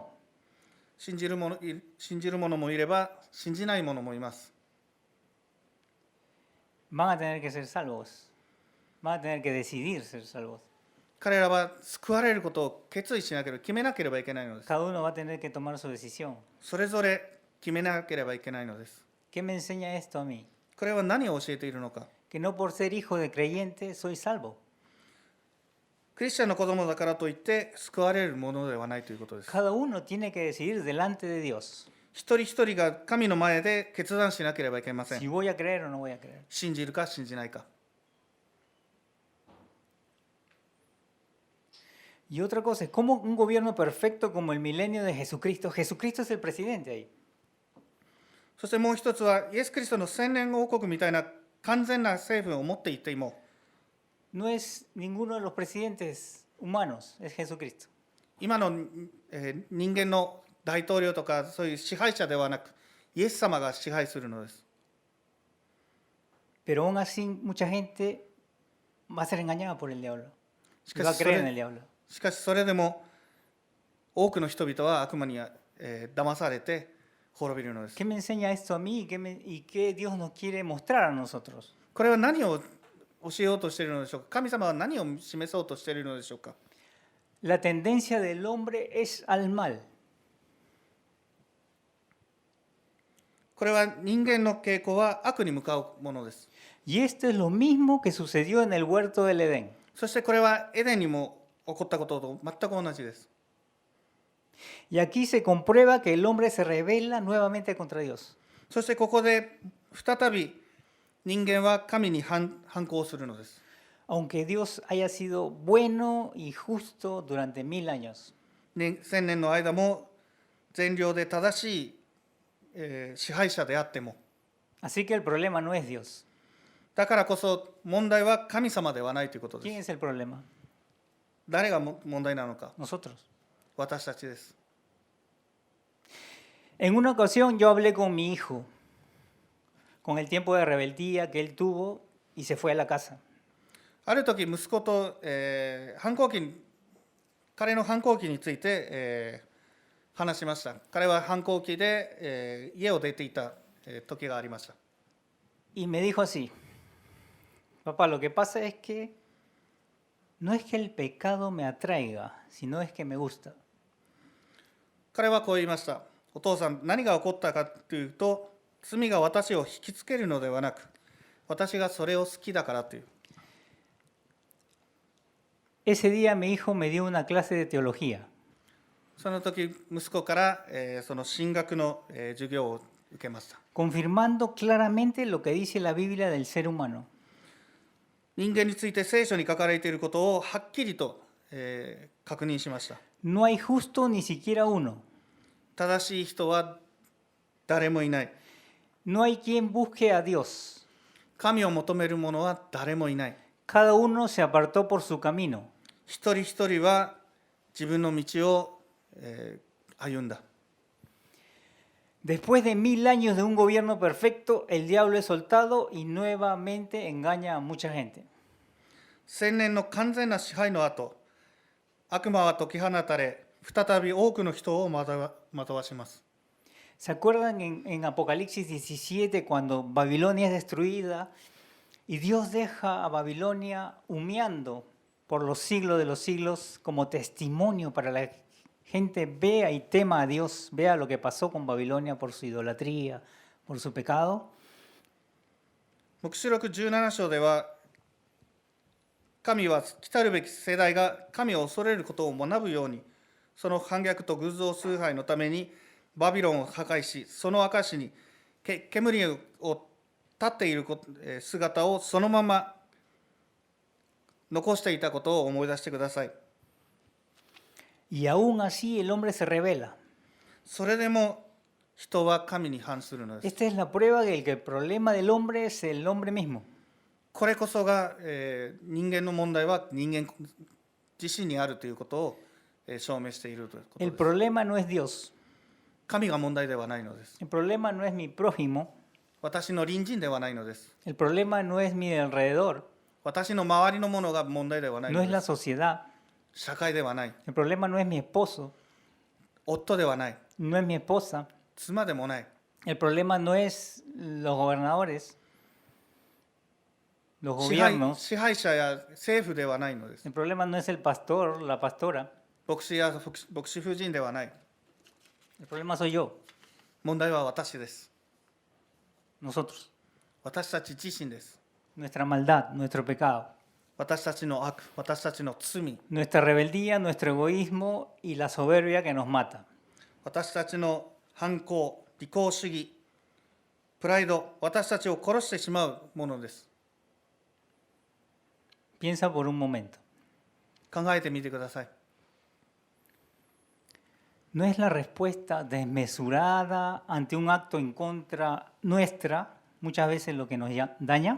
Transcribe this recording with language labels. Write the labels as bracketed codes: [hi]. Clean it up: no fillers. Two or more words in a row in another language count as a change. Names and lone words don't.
[ja] 信じる者もいれば信じない者もいます。 [es] Van a tener que ser salvos. Van a tener que decidir ser salvos. [ja] 彼らは救われることを決意しなければ、決めなければいけないのです。 [es] Cada uno va a tener que tomar su decisión. [ja] それぞれ決めなければいけないのです。 [es] ¿Qué me enseña esto a mí? [ja] これは何を教えているのか。 [es] Que no por ser hijo de creyente soy salvo. [ja] クリスチャンの子供だからといって救われるものではないということです。 [es] Cada uno tiene que decidir delante de Dios [ja] 一人一人が神の前で決断しなければいけませ [es] si [ja] ん。 [es] voy a creer o no voy a creer. [ja] 信じるか信じないか。 [es] Y otra cosa es como un gobierno perfecto como el milenio de Jesucristo. Jesucristo es el presidente ahí. [ja] そしてもう一つは、イエス・キリストの千年王国みたいな完全な政府を持っていても、 [es] No es ninguno de los presidentes humanos, es Jesucristo. [ja] 今の、人間の大統領とかそういう支配者ではなく、イエス様が支配するのです。 [es] Pero aún así mucha gente va a ser engañada por el diablo. [ja] し [es] Y [ja] か [es] va a [ja] しそ [es] creer en el [ja] れ [es] diablo. [ja] しかしそれでも多くの人々は悪魔に、騙されて滅びるのです。 [es] ¿Qué me enseña esto a mí y qué Dios nos quiere mostrar a nosotros? [ja] これは何を教えようとしているのでしょうか。神様は何を示そうとしているのでしょうか。 [es] La tendencia del hombre es al mal. [ja] これは人間の傾向は悪に向かうものです。 [es] Y esto es lo mismo que sucedió en el huerto del Edén. [ja] そしてこれはエデンにも起こったことと全く同じです。 [es] Y aquí se comprueba que el hombre se rebela nuevamente contra Dios. [ja] そしてここで再び人間は神に反抗するのです。 [es] Aunque Dios haya sido bueno y justo durante 1000 años. [ja] 1000 年の間も善良で正しい、支配者であっても、 [es] Así que el problema no es Dios. [ja] だからこそ問題は神様ではないということで [es] ¿Quién [ja] す。 [es] es el problema? [ja] 誰が問題なのか。 [es] Nosotros. [ja] 私たちです。 [es] En una ocasión yo hablé con mi hijo, con el tiempo de rebeldía que él tuvo y se fue a la casa. [ja] ある時息子と、彼の反抗期について、話しました。彼は反抗期で、家を出ていた、時がありました。 [es] Y me dijo así, papá, lo que pasa es que no es que el pecado me atraiga, sino es que me gusta. [ja] 彼はこう言いました。お父さん、何が起こったかというと、罪が私を引きつけるのではなく、私がそれを好きだからという。 [es] Ese día mi hijo me dio una clase de teología. [ja] その時息子から、その神学の、授業を受けました。 [es] confirmando claramente lo que dice la Biblia del ser humano. [ja] 人間について聖書に書かれていることをはっきりと、確認しました。 [es] No hay justo ni siquiera uno. [ja] 正しい人は誰もいない。 [es] No hay quien busque a Dios. [ja] 神を求める者は誰もいない。 [es] Cada uno se apartó por su camino. [ja] 一人一人は自分の道を、歩んだ。 [es] Después de 1000 años de un gobierno perfecto, el diablo es soltado y nuevamente engaña a mucha gente. [ja] 1000 年の完全な支配の後、悪魔は解き放たれ、再び多くの人を惑わします。 [es] ¿Se acuerdan en Apocalipsis 17 cuando Babilonia es destruida y Dios deja a Babilonia humeando por los siglos de los siglos como testimonio para la gente vea y tema a Dios, vea lo que pasó con Babilonia por su idolatría, por su pecado? [ja] 黙示録17章では、神は来るべき世代が神を恐れることを学ぶように、その反逆と偶像崇拝のためにバビロンを破壊し、その証に煙を立っている姿をそのまま残していたことを思い出してください。 [es] Y aún así el hombre se rebela. [ja] それでも人は神に反するのです。 [es] Esta es la prueba de que el problema del hombre es el hombre mismo. [ja] これこそが、人間の問題は人間自身にあるということを、証明しているということ [es] El [ja] です。 [es] problema no es Dios. [ja] 神が問題ではないのです。 [es] El problema no es mi prójimo. [ja] 私の隣人ではないのです。 [es] El problema no es mi alrededor. [ja] 私の周りのものが問題ではない [es] No [ja] の [es] es [ja] で [es] la [ja] す。 [es] sociedad. [ja] 社会ではない。 [es] El problema no es mi esposo. [ja] 夫ではない。 [es] No es mi esposa. [ja] 妻でもない。 [es] El problema no es los gobernadores, los [ja] 支配 [es] gobiernos. [ja] 支配者や政府ではないのです。 [es] El problema no es el pastor, la pastora. [ja] 牧師や牧師夫人ではない。 [es] El problema soy yo, [ja] 問題は私です。 [es] nosotros. [ja] 私たち自身です。 [es] Nuestra maldad, nuestro pecado, [ja] 私たちの悪、私たちの罪、 [es] nuestra rebeldía, nuestro egoísmo y la soberbia que nos mata. [ja] 私たちの反抗、利己主義、プライド、私たちを殺してしまうものです。 [es] Piensa por un momento. [ja] 考えてみてください。 [es] ¿No es la respuesta desmesurada ante un acto en contra nuestra muchas veces lo que nos daña?